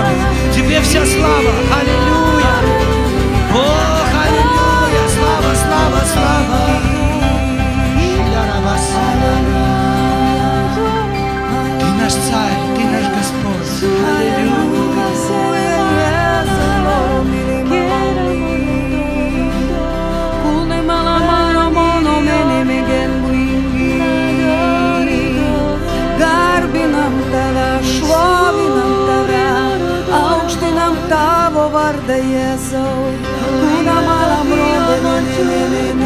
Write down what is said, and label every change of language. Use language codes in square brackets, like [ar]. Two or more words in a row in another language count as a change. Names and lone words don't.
[ru] Тебе вся слава. Аллилуйя. О, аллилуйя. Слава, слава, слава. Ты наш царь, Ты наш Господь. Аллилуйя. [lt] Garbinam Tave, šlovinam Tave, aukštinam Tavo vardą Jėzau, kūnamalam rodami.